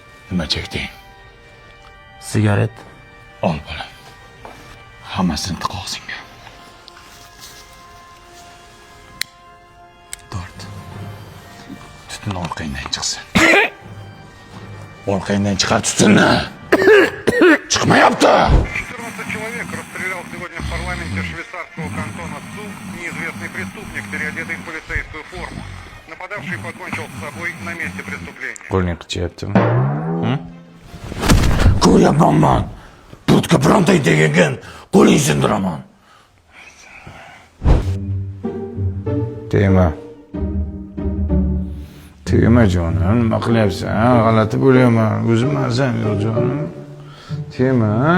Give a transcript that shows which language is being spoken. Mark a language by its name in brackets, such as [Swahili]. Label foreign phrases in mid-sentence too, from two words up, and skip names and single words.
[Uzbek] Nima chekding? Sigaret. Ol, bolam. Hammasini tiq og'zingga. Tort. Tutun orqangdan chiqsin. Orqangdan chiqar tutunni. Chiqmayapti. [Russian] Четырнадцать человек расстрелял сегодня в парламенте швейцарского кантона Цуг неизвестный преступник, переодетый в полицейскую форму. Нападавший покончил с собой на месте преступления. [Uzbek] Qo'lning qichyaptimi? Hm? Ko'ryapmanman. Budka birontay tegagan, qo'lingni sindiraman. Tegma. Tegma, jonim. Nima qilyapsan? G'alati bo'lyapman. O'zim mazam yo'q, jonim. Tegma.